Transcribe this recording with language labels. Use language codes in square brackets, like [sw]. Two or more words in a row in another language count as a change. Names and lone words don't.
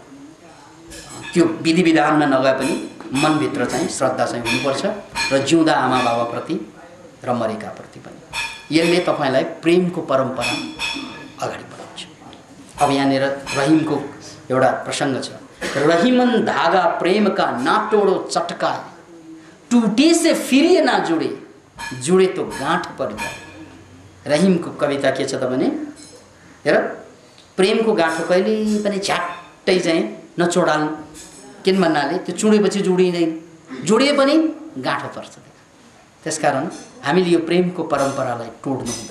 [ne] त्यो विधि विधानमा नगए पनि मनभित्र चाहिँ श्रद्धा चाहिँ हुनुपर्छ र जिउँदा आमा बाबाप्रति र मरेकाप्रति पनि। यसले तपाईँलाई प्रेमको परम्परा अगाडि बढाउँछ। अब यहाँनिर रहिमको एउटा प्रसङ्ग छ। [hi] रहिमन धागा प्रेम का ना तोड़ो चटकाए, टूटे से फिर ये ना जुड़े, जुड़े तो गाँठ पड़ जाए। [ne] रहिमको कविता के छ त भने हेर प्रेमको गाँठो कहिले पनि झ्याट्टै चाहिँ नचोडाल्नु। किन भन्नाले त्यो चुडेपछि जोडिँदैन, जोडिए पनि गाँठो पर्छ। त्यसकारण हामीले यो प्रेमको परम्परालाई तोड्नु हुँदैन।